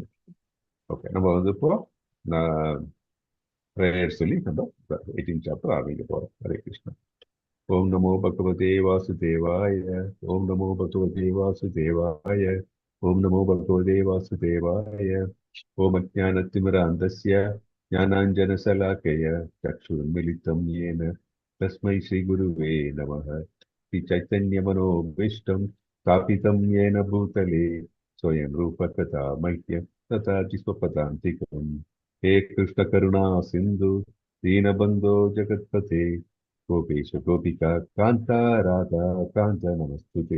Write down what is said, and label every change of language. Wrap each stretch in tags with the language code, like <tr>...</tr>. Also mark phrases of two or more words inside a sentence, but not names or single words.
<ta>ஓகே, நம்ம வந்து இப்போ பிரேயர் சொல்லி நம்ம 18th சாப்டர் ஆரம்பிக்க போறோம்.</ta> <sa>हरे कृष्ण। ॐ नमो भगवते वासुदेवाय. ॐ नमो भगवते वासुदेवाय। ॐ नमो भगवते वासुदेवाय. ॐ अज्ञानतिमिरान्धस्य ज्ञानाञ्जनशलाकया चक्षुरुन्मीलितं येन तस्मै श्रीगुरुवे नमः. श्रीचैतन्यमनोभीष्टं स्थापितं येन भूतले स्वयं रूपकथा मह्यं तथा स्वपदान्तिकम्. हे कृष्णकरुणा सिन्धु दीनबन्धो जगत्पते गोपेश गोपिका कान्ता राधा कान्त नमस्तुते.</sa>